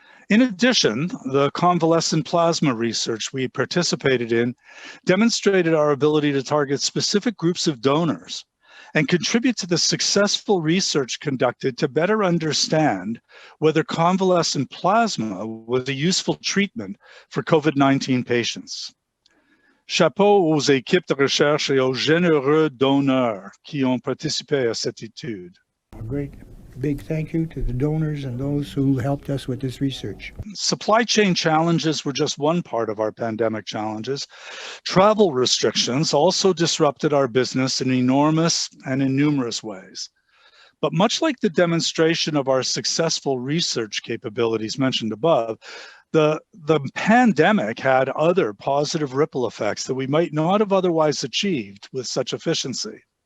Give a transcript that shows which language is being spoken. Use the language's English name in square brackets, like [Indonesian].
[English] In addition, the convalescent plasma research we participated in demonstrated our ability to target specific groups of donors and contribute to the successful research conducted to better understand whether convalescent plasma was a useful treatment for COVID-19 patients. [French] Chapeau aux équipes de recherche et aux généreux donneurs qui ont participé à cette étude. [English] Great. Big thank you to the donors and those who helped us with this research. Supply chain challenges were just one part of our pandemic challenges. Travel restrictions also disrupted our business in enormous and in numerous ways. But much like the demonstration of our successful research capabilities mentioned above, the pandemic had other positive ripple effects that we might not have otherwise achieved with such efficiency.